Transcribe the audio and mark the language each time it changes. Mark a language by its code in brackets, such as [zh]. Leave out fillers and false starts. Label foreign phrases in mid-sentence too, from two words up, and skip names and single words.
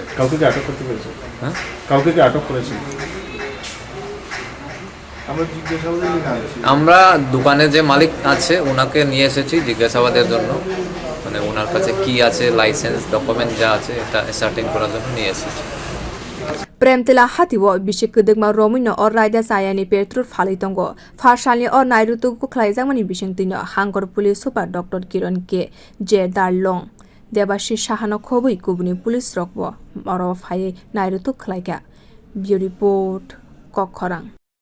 [bn] কাউকে কি আটক করতে পেরেছে হ্যাঁ কাউকে কি আটক করেছে আমরা দোকানে যে মালিক আছে ওনাকে নিয়ে এসেছি জিজ্ঞাসাবাদের জন্য মানে ওনার কাছে কি আছে [en] license document [bn] যা আছে এটা সার্টেন করার জন্য নিয়ে এসেছি [trp] premtila hati wo bisikudegma romino or raida chayani petrol phalitongo farsalni or nairotokgwi khlaijakmani bisingtino hangkhor [en] police super [trp] dr kiran k j darlong debashi sahano khobui kubuni police rokbo oro phai nairotok khlaika bio report kokkhorang।